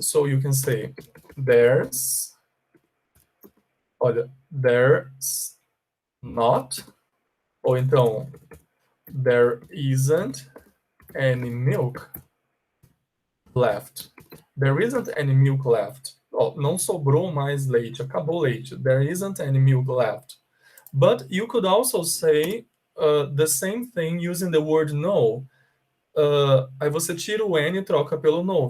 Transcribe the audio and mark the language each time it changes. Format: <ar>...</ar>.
<en>So you can say there's,</en> <pt>olha,</pt> <en>there's not,</en> <pt>ou então</pt> <en>there isn't any milk left. There isn't any milk left.</en> <pt>Oh, não sobrou mais leite, acabou o leite.</pt> <en>There isn't any milk left. But you could also say the same thing using the word no.</en> <pt>Aí você tira o N e troca pelo no.</pt>